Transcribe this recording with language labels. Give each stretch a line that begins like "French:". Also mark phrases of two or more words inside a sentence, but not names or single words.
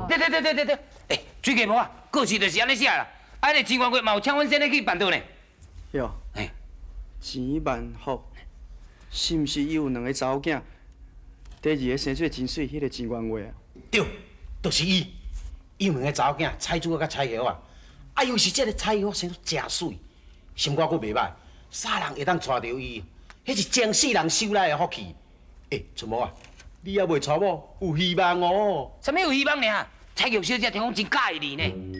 Min Nan Chinese: 对，水鸡婆啊，告示就是安尼写啦。你钱元月嘛有请阮先生去办桌呢。哟，钱万福，是毋是伊有2个查某囝？第2个生出真水，迄个钱元月啊？对，就是伊。伊2个查某囝，彩珠啊甲彩霞啊，又是这个彩霞生得真水，心肝阁袂歹，啥人会当娶着伊？迄是前世人修来的福气。春某啊，你还未娶某，有希望哦。什么有希望呢？蔡玉小姐听讲真介意你呢。